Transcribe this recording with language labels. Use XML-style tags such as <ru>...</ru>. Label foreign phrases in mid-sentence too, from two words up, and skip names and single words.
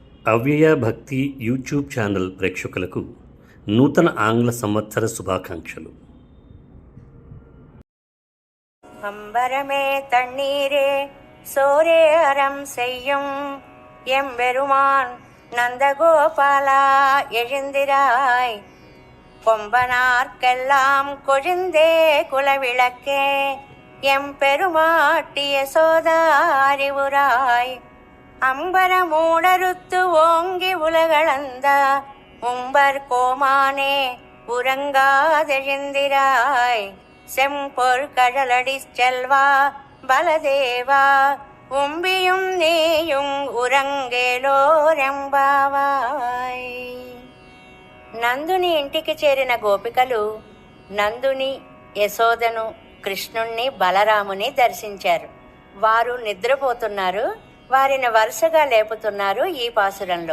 <te>అవ్యయ భక్తి యూట్యూబ్ ఛానల్ ప్రేక్షకులకు నూతన ఆంగ్ల సంవత్సర శుభాకాంక్షలు.</te> <ta>அம்பரமே தண்ணீரே சோரே அறம் செய்யும் எம்பெருமான் நந்தகோபாலா எழுந்திராய், கொம்பனார்க்கெல்லாம் கொழுந்தே குலவிளக்கே எம்பெருமாட்டிய சோதாரிவுராய், அம்பர மூடருத்து ஓங்கி உலகளந்த உம்பர் கோமானே உறங்காதெழுந்திராய், செம்பொர் கடலடி செல்வா பலதேவா உம்பியும் நீயும் ఉరంగేలోరెంబావాయ్.</ta> <te>నందుని ఇంటికి చేరిన గోపికలు నందుని, యశోదను, కృష్ణుణ్ణి, బలరాముని దర్శించారు. వారు నిద్రపోతున్నారు. వారిని వరుసగా లేపుతున్నారు ఈ పాసురంలో.</te>